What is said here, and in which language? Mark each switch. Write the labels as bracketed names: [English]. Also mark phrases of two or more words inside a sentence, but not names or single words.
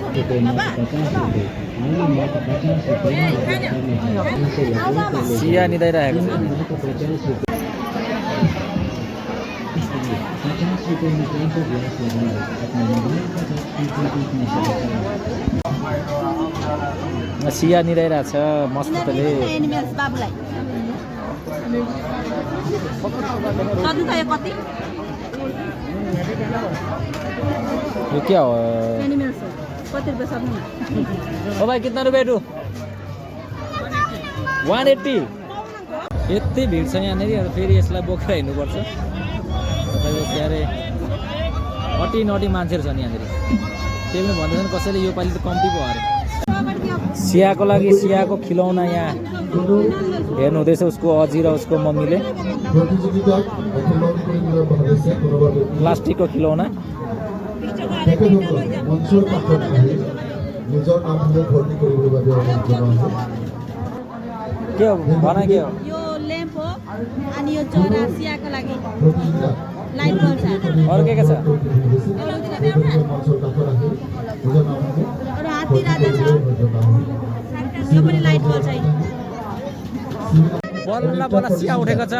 [Nepali] सिया निदाइरहेको छ। सिया निदाइरहेको छ मस्तले। [Hindi] ये क्या हो? ओ भाई कितना रुपये टू? [Nepali] 180। यति भिड छ यहाँनिर। फेरि यसलाई बोकेर हिँड्नुपर्छ। तपाईँको के अरे अटी मान्छेहरू छन् यहाँनिर। त्यही पनि भन्दैछन् कसैले यो पालि त कम्ती भयो अरे। सियाको लागि सियाको खिलौना यहाँ हेर्नु हुँदैछ उसको अजी र उसको मम्मीले। प्लास्टिकको खिलौना। के हो भना के हो? यो ल्याम्प हो अनि यो चरा सियाको लागि लाइट बल्छ। अरु के छ? अरु हात्ती राजा छ। यो पनि लाइट बल्छ। बल्ल सिया उठेको छ।